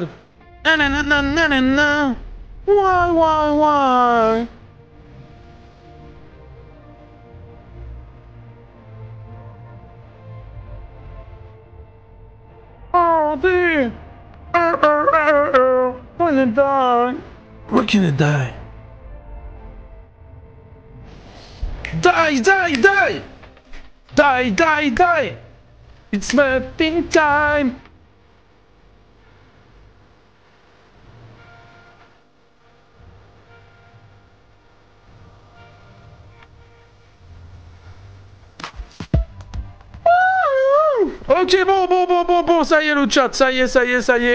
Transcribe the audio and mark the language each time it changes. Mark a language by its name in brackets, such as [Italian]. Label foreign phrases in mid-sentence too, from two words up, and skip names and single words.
[English] Na na na na na na na. Why? Oh, dear. When it die. When can it die? Die, die, die! Die, die, die! It's muffin time! [French] Ok, bon, ça y est le chat, ça y est.